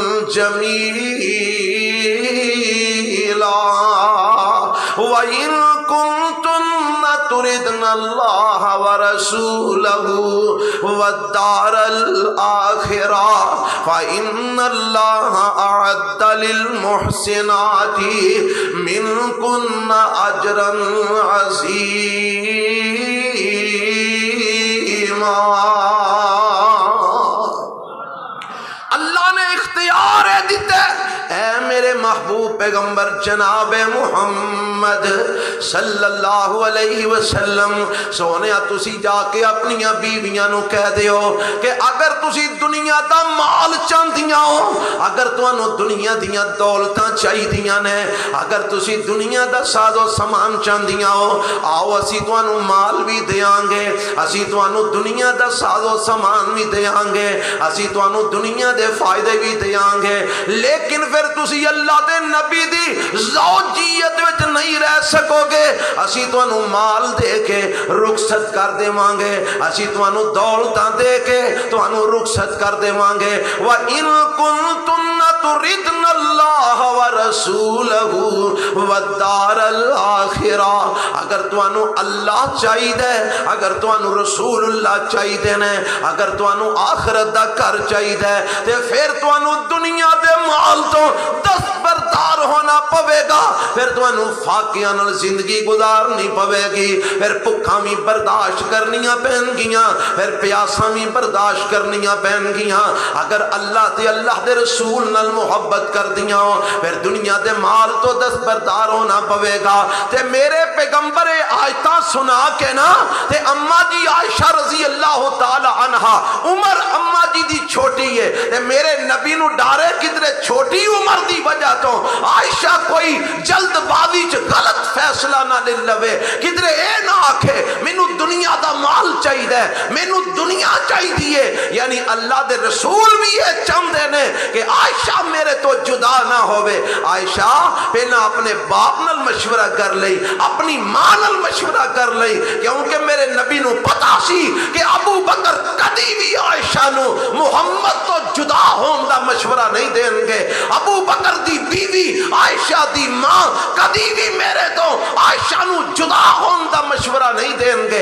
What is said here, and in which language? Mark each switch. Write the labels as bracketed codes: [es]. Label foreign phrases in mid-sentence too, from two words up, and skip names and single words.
[ar] جمیلا وَإِن كُنتُنَّ تُرِدْنَ اللَّهَ وَرَسُولَهُ وَالدَّارَ الْآخِرَةَ فَإِنَّ اللَّهَ أَعَدَّ لِلْمُحْسِنَاتِ مِنكُنَّ أَجْرًا عَظِيمًا [pa] اللہ نے اختیار ہے دیتے اے میرے محبوب پیغمبر جناب محمد [ar] صلی اللہ علیہ وسلم [pa] سونے تسی جا کے اپنی بیویاں نو کہہ دیو کہ اگر تسی دنیا دا مال چاندیاں ہو، اگر تانوں دنیا دیاں دولتاں چاہیدیاں نے، اگر تسی دنیا دا ساز و سامان چاندیاں ہو، آؤ اسی تانوں مال بھی دیاں گے، اسی تانوں دنیا دا ساز و سامان بھی دیاں گے، اسی تانوں دنیا دے فائدے بھی دیاں گے، لیکن پھر تسی اللہ دے نبی دی زوجیت وچ نہیں رہ سکو گے، اسی تانوں مال دے کے رخصت کر دیواں گے، اسی تانوں دولتاں دے کے تانوں رخصت کر دیواں گے۔ [ar] وَإِن كُنتُنَّ تُرِدْنَ اللَّهَ وَرَسُولَهُ وَالدَّارَ الْآخِرَةَ، [pa] اگر تانوں اللہ چاہیے، اگر تانوں رسول اللہ چاہیے نے، اگر تانوں آخرت دا گھر چاہیے تے پھر تانوں دنیا دے مال تو دستبردار ہونا پوے گا، پھر تانوں فاقیاں نال زندگی گزارنی پوے گی، پھر بھکھاں بھی برداشت کرنیاں پین گیاں، پھر پیاساں بھی برداشت کرنیاں پین گیاں۔ اگر اللہ تے اللہ دے رسول نال محبت کر دیاں پھر دنیا دے مال تو دستبردار ہونا پوے گا۔ تے میرے پیغمبر آیتاں سنا کے نا تے اماں جی عائشہ [ar] رضی اللہ تعالی عنہا، [pa] عمر اماں جی دی چھوٹی ہے تے میرے نبی نو ڈارے کدرے چھوٹی عمر دی وجہ تو عائشہ کوئی جلد بازی چ غلط فیصلہ نہ لے لوے، کدرے اے نہ آکھے مینوں دنیا دا مال چاہیے، مینوں دنیا چاہیے، یعنی اللہ دے رسول بھی یہ چاہتے نے کہ عائشہ میرے تو جدا نہ ہوئے۔ عائشہ پہلا اپنے باپ نال مشورہ کر لئی، اپنی ماں نال مشورہ کر لئی، کیونکہ میرے نبی نو پتا سی کہ ابو بکر کدی بھی عائشہ نو محمد تو جدا ہون دا مشورہ نہیں دیں گے، ابو بکر دی بیوی عائشہ دی ماں کدی بھی میرے تو عائشہ نو جدا ہون دا مشورہ نہیں دیں گے۔